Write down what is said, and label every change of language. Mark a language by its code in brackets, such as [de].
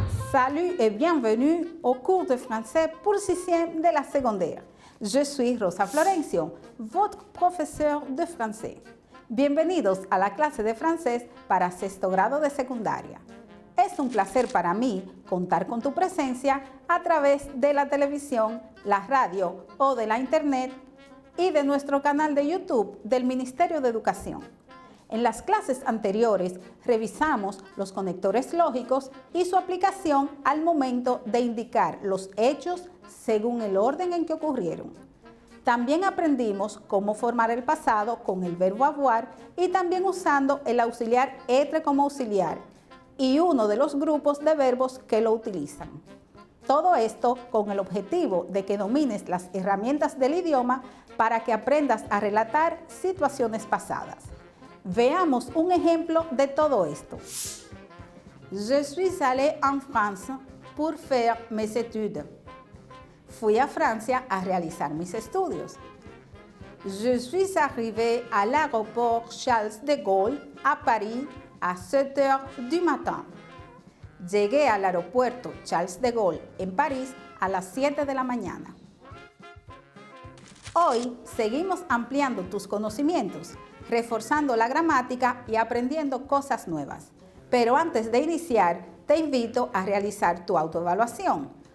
[fr] Salut et bienvenue au cours de français pour 6e de la secondaire. Je suis Rosa Florencio, votre professeur de français. [es] Bienvenidos a la clase de francés para 6º grado de secundaria. Es un placer para mí contar con tu presencia a través de la televisión, la radio o de la internet y de nuestro canal de YouTube del Ministerio de Educación. En las clases anteriores revisamos los conectores lógicos y su aplicación al momento de indicar los hechos según el orden en que ocurrieron. También aprendimos cómo formar el pasado con el verbo avoir y también usando el auxiliar être como auxiliar y uno de los grupos de verbos que lo utilizan. Todo esto con el objetivo de que domines las herramientas del idioma para que aprendas a relatar situaciones pasadas. Veamos un ejemplo de todo esto. [fr] Je suis allé en France pour faire mes études. [es] Fui a Francia a realizar mis estudios. [fr] Je suis arrivé à l'aéroport Charles de Gaulle à Paris à 7 heures du matin. [es] Llegué al aeropuerto Charles de Gaulle en París a las 7 de la mañana. Hoy seguimos ampliando tus conocimientos, reforzando la gramática y aprendiendo cosas nuevas. Pero antes de iniciar, te invito a realizar tu autoevaluación.